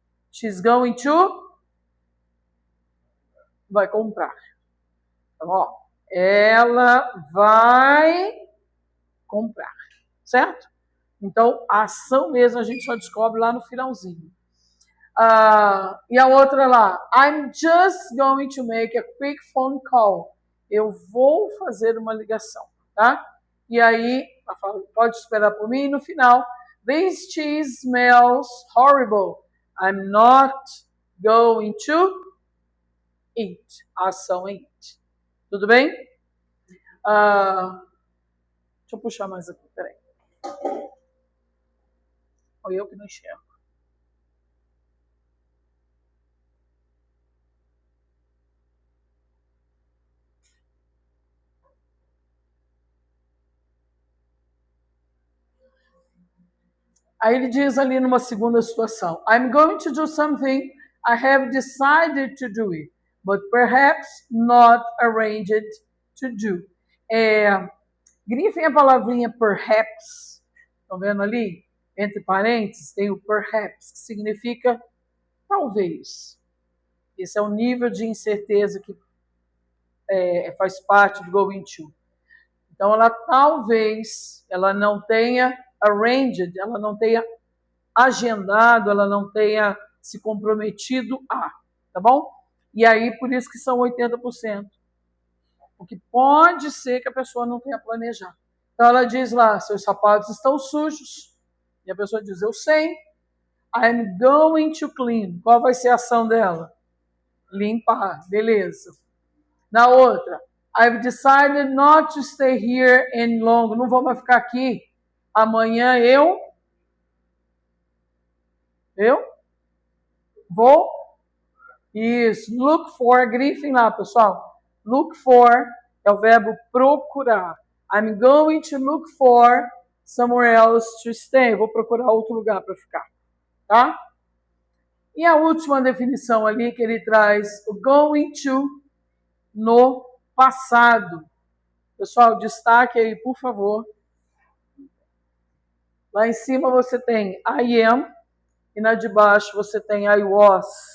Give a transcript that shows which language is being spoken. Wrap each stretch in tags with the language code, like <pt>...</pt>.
<en>She's going to...</en> <pt>Vai comprar. Então, ó, ela vai comprar. Certo? Então, a ação mesmo a gente só descobre lá no finalzinho. E a outra lá,</pt> <en>I'm just going to make a quick phone call.</en> <pt>Eu vou fazer uma ligação, tá? E aí, ela fala, pode esperar por mim. E no final,</pt> <en>this cheese smells horrible. I'm not going to eat.</en> <pt>A ação é eat. Tudo bem? Deixa eu puxar mais aqui, peraí. Olha eu que não enxergo. Aí ele diz ali numa segunda situação,</pt> <en>I'm going to do something, I have decided to do it, but perhaps not arranged to do.</en> <pt>Grifem a palavrinha perhaps, estão vendo ali? Entre parênteses tem o perhaps, que significa talvez. Esse é o nível de incerteza que faz parte do going to. Então ela talvez, ela não tenha arranged, ela não tenha agendado, ela não tenha se comprometido a, tá bom? E aí, por isso que são 80%. Porque pode ser que a pessoa não tenha planejado. Então ela diz lá, seus sapatos estão sujos. E a pessoa diz, eu sei.</pt> <en>I'm going to clean.</en> <pt>Qual vai ser a ação dela? Limpar, beleza. Na outra,</pt> <en>I've decided not to stay here any longer.</en> <pt>Não vou mais ficar aqui. Amanhã eu vou. Isso. Look for. Grifem lá, pessoal. Look for é o verbo procurar.</pt> <en>I'm going to look for somewhere else to stay.</en> <pt>Vou procurar outro lugar para ficar. Tá? E a última definição ali que ele traz, o going to no passado. Pessoal, destaque aí, por favor. Lá em cima você tem I am e na de baixo você tem I was.</pt>